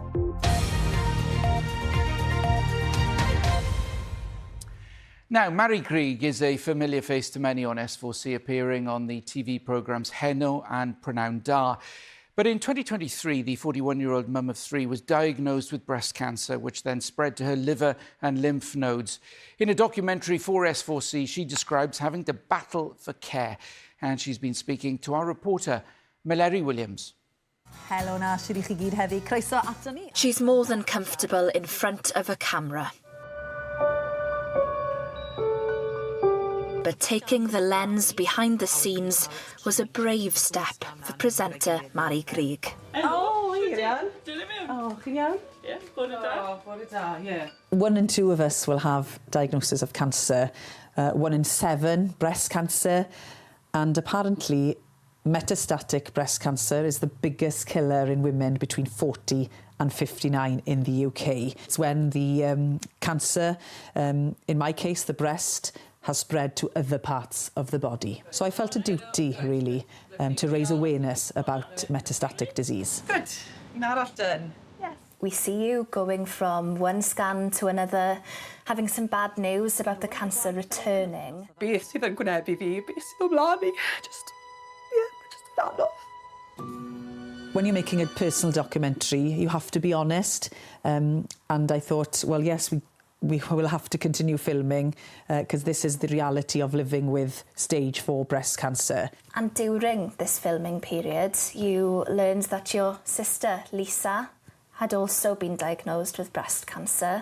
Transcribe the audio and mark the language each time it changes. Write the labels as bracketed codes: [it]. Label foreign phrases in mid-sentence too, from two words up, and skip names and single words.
[en] Now, Mary Krieg is a familiar face to many on S4C, appearing on the TV programmes Heno and Prynhawn Da. But in 2023, the 41-year-old mum of three was diagnosed with breast cancer, which then spread to her liver and lymph nodes. In a documentary for S4C, she describes having to battle for care. And she's been speaking to our reporter, Meleri Williams. [cy] Helo na, shwd I chi gyd heddi. Croeso ato ni. [en] She's more than comfortable in front of a camera. But taking the lens behind the scenes was a brave step for presenter Mary Krieg. [cy] Oh, chi'n iawn? Yeah, bore da, [en] yeah. 1 in 2 of us will have diagnosis of cancer, 1 in 7 breast cancer, and apparently metastatic breast cancer is the biggest killer in women between 40 and 59 in the UK. It's when the cancer, in my case the breast, has spread to other parts of the body. So I felt a duty, really, to raise awareness about metastatic disease. Good. Not often. Yes. We see you going from one scan to another, having some bad news about the cancer returning. [cy] Beth sydd yn gwynebu fi, beth sydd ymlaen i. Just anodd. [en] When you're making a personal documentary, you have to be honest. And I thought, well, yes, we will have to continue filming because this is the reality of living with stage 4 breast cancer. And during this filming period, you learned that your sister, Lisa, had also been diagnosed with breast cancer.